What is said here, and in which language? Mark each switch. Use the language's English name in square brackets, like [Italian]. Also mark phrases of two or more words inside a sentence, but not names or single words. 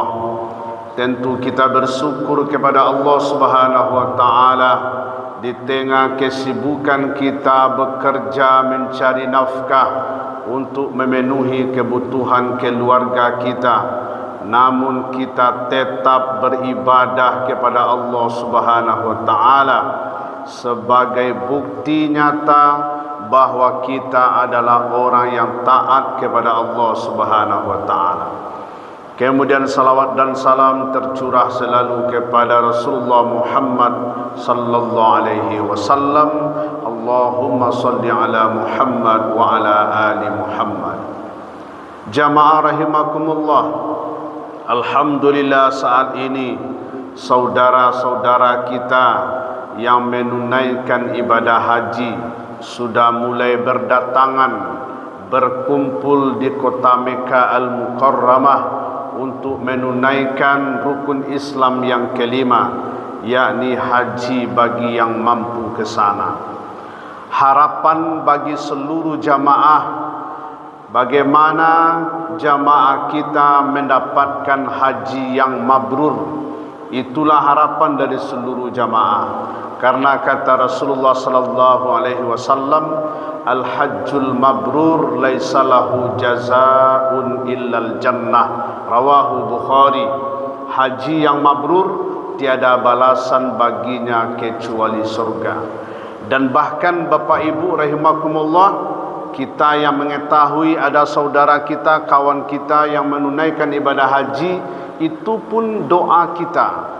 [Indonesian] Tentu kita bersyukur kepada Allah [Arabic] سبحانه وتعالى [Indonesian] di tengah kesibukan kita bekerja mencari nafkah untuk memenuhi kebutuhan keluarga kita, namun kita tetap beribadah kepada Allah [Arabic] سبحانه وتعالى [Indonesian] sebagai bukti nyata bahwa kita adalah orang yang taat kepada Allah [Arabic] سبحانه وتعالى. [Indonesian] Kemudian salawat dan salam tercurah selalu kepada Rasulullah Muhammad [Arabic] صلى الله عليه وسلم. اللهم صل على محمد وعلى آل محمد. [Indonesian] Jamaah rahimakumullah. Alhamdulillah saat ini saudara-saudara kita yang menunaikan ibadah haji sudah mulai berdatangan berkumpul di kota Mekah Al-Mukarramah untuk menunaikan rukun Islam yang kelima, yakni haji bagi yang mampu ke sana. Harapan bagi seluruh jamaah, bagaimana jamaah kita mendapatkan haji yang mabrur. Itulah harapan dari seluruh jamaah. Karena kata Rasulullah [Arabic] صلى الله عليه وسلم, الحج المبرور ليس له جزاء إلا الجنة. رواه بخاري. [Indonesian] Haji yang mabrur tiada balasan baginya kecuali surga. Dan bahkan Bapak Ibu rahimakumullah, kita yang mengetahui ada saudara kita, kawan kita yang menunaikan ibadah haji, itu pun doa kita.